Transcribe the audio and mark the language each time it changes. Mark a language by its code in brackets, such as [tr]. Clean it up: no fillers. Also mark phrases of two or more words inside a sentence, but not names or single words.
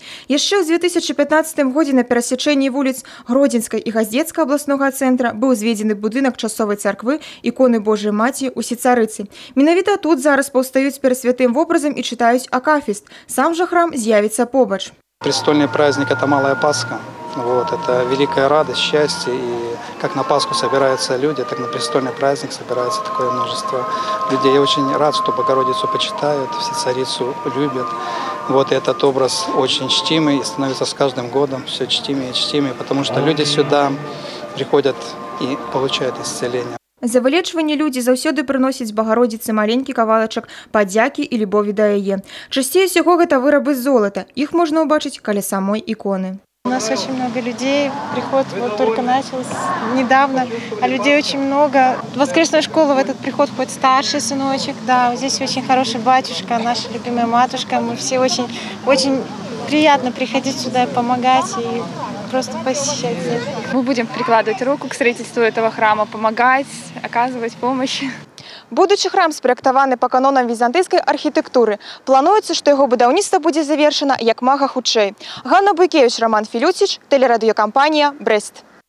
[be] Яшчэ ў 2015 годзе на перасячэнні вуліц Гродзенскай і Газдзецкага абласнога цэнтра быў зведзены будынак часовай царквы іконы Божай маці ў Сіцарыцы. Менавіта тут зараз паўстаюць перад святым вобразам і чытаюць акафіст. Сам жа храм з'явіцца побач. [ru] Престольный праздник – это Малая Пасха. Это великая радость, счастье. И как на Пасху собираются люди, так на престольный праздник собирается такое множество людей. Я очень рад, что Богородицу почитают, Сицарицу любят. И этот образ очень чтимый и становится с каждым годом все чтимее и чтимее, потому что люди сюда приходят и получают исцеление. [be] За вылечванне людзі заўсёды прыносяць Багародзіцы маленькі кавалачак падзякі і любові да яе. Часцей усяго гэта вырабы з золата. Іх можна ўбачыць каля самой іконы. [ru] У нас очень много людей, приход только начался недавно, а людей очень много. В воскресную школу в этот приход ходит старший сыночек, да, здесь очень хороший батюшка, наша любимая матушка, мы все очень приятно приходить сюда и помогать, и просто посещать. Мы будем прикладывать руку к строительству этого храма, помогать, оказывать помощь. [be] Будучы храм спраектаваны па канонам візантыйскай архітэктуры. Плануецца, што яго будаўніцтва будзе завершана як мага хутчэй. Ганна Буйкевіч, Роман Філюціч, тэлерадыёкампанія «Брэст».